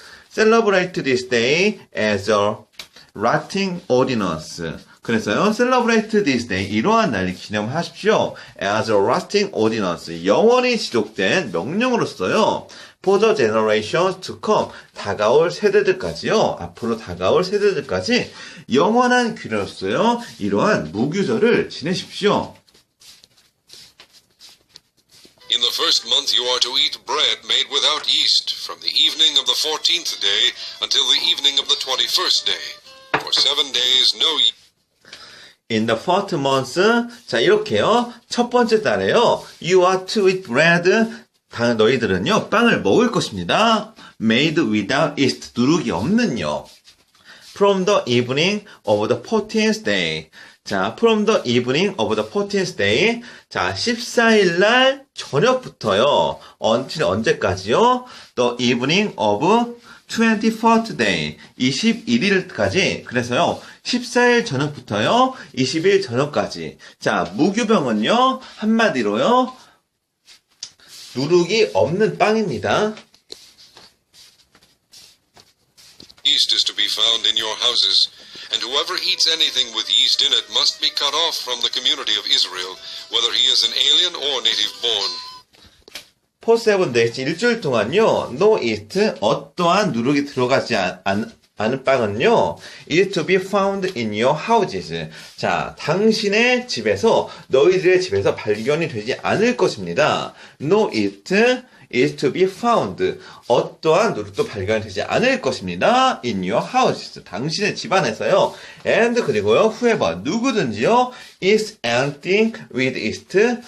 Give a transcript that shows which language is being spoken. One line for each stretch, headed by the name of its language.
English: Celebrate this day as a writing ordinance.
Korean: 그래서요,
English: celebrate this day,
Korean: 이러한 날을 기념하십시오.
English: as a lasting ordinance,
Korean: 영원히 지속된 명령으로서요.
English: for the generations to come,
Korean: 다가올 세대들까지요. 앞으로 다가올 세대들까지 영원한 규례로서요. 이러한 무교절을 지내십시오.
English: In the first month you are to eat bread made without yeast, from the evening of the 14th day until the evening of the 21st day. For 7 days no yeast. In the first month,
Korean: 자, 이렇게요. 첫 번째 달에요.
English: You are to eat bread.
Korean: 너희들은요, 빵을 먹을 것입니다.
English: Made without yeast.
Korean: 누룩이 없는요.
English: From the evening of the 14th day. 자, from the evening of the 14th day.
Korean: 자, 14일 날 저녁부터요.
English: until
Korean: 언제까지요?
English: The evening of 21st day,
Korean: 21일까지. 그래서요, 14일 저녁부터요, 20일 저녁까지. 자, 무교병은요, 한마디로요, 누룩이 없는 빵입니다.
English: Yeast is to be found in your houses, and whoever eats anything with yeast in it must be cut off from the community of Israel, whether he is an alien or native born. for 7 days,
Korean: 일주일 동안요,
English: no yeast,
Korean: 어떠한 누룩이 들어가지 않은 빵은요,
English: is to be found in your houses.
Korean: 자, 당신의 집에서, 너희들의 집에서 발견이 되지 않을 것입니다.
English: No yeast is to be found.
Korean: 어떠한 누룩도 발견이 되지 않을 것입니다.
English: in your houses.
Korean: 당신의 집안에서요.
English: and
Korean: 그리고요,
English: whoever,
Korean: 누구든지요,
English: is anything with yeast.